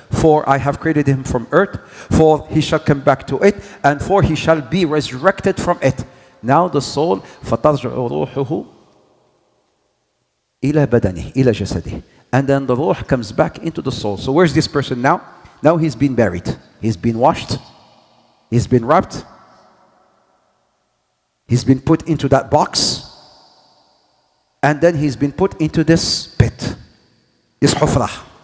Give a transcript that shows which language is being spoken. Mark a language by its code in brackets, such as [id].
[en] For I have created him from earth, for he shall come back to it, and for he shall be resurrected from it. Now the soul, [ar] فَتَرْجِعُ رُوحُهُ إِلَى بَدَنِهِ إِلَى جَسَدِهِ. [en] And then the ruh comes back into the soul. So where's this person now? Now he's been buried. He's been washed. He's been wrapped. He's been put into that box. And then he's been put into this pit, this hufrah.